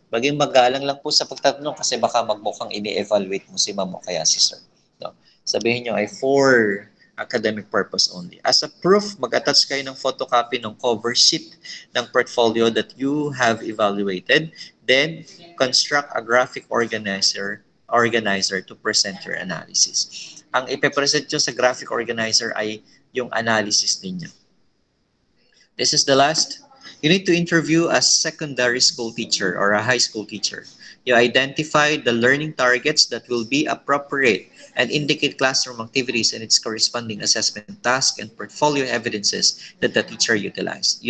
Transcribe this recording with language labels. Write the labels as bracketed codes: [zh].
[tl] Maging magalang lang po sa pagtatanong kasi baka magmukhang ini-evaluate mo si ma'am o kaya si sir. No? Sabihin nyo ay 4 [en] academic purpose only. As a proof, [tl] mag-attach kayo ng [en] photocopy ng cover sheet ng portfolio that you have evaluated. Then, construct a graphic organizer to present your analysis. [tl] Ang ipepresent nyo sa graphic organizer ay yung analysis ninyo. [en] This is the last. You need to interview a secondary school teacher or a high school teacher. You identify the learning targets that will be appropriate and indicate classroom activities and its corresponding assessment task and portfolio evidences that the teacher utilized.